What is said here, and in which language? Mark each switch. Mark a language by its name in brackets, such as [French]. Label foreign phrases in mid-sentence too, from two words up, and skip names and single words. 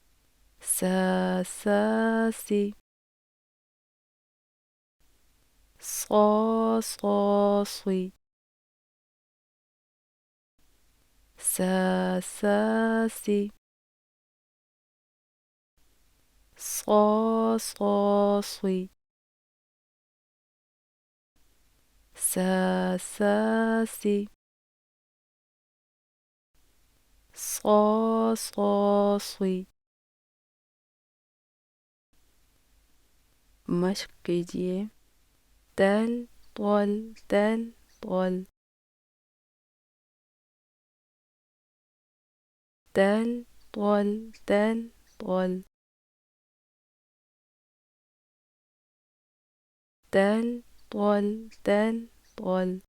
[Urdu] سی، سی، سی، سی، سی، سی۔ مشق کیجیے۔ تل، طل، تل، طل، تل، طل، تل، طل، تل، طل، تل، طل۔